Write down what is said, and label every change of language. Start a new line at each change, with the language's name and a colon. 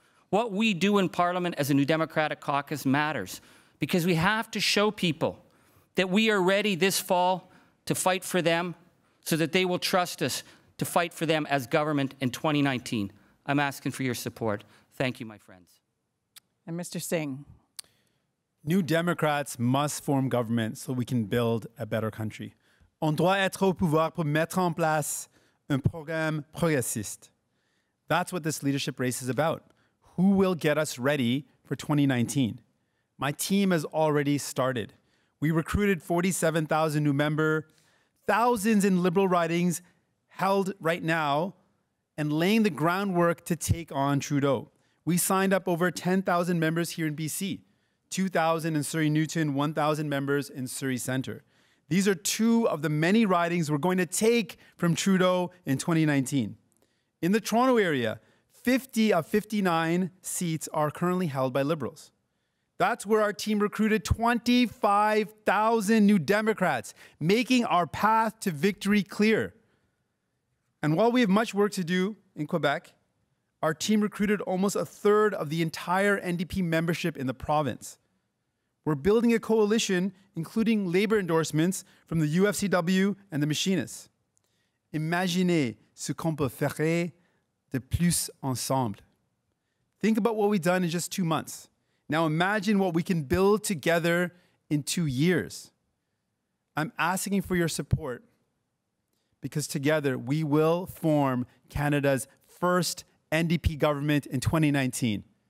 English: What we do in Parliament as a New Democratic Caucus matters, because we have to show people that we are ready this fall to fight for them so that they will trust us to fight for them as government in 2019. I'm asking for your support. Thank you, my friends. And Mr. Singh? New Democrats must form government so we can build a better country.
French: On doit être au pouvoir pour mettre en place un programme progressiste.
English: That's what this leadership race is about. Who will get us ready for 2019? My team has already started. We recruited 47,000 new members, thousands in Liberal ridings held right now and laying the groundwork to take on Trudeau. We signed up over 10,000 members here in BC, 2,000 in Surrey Newton, 1,000 members in Surrey Centre. These are two of the many ridings we're going to take from Trudeau in 2019. In the Toronto area, 50 of 59 seats are currently held by Liberals. That's where our team recruited 25,000 new Democrats, making our path to victory clear. And while we have much work to do in Quebec, our team recruited almost a third of the entire NDP membership in the province. We're building a coalition, including labor endorsements from the UFCW and the Machinists.
French: Imaginez ce qu'on peut faire de plus ensemble.
English: Think about what we've done in just 2 months. Now imagine what we can build together in 2 years. I'm asking for your support because together we will form Canada's first NDP government in 2019.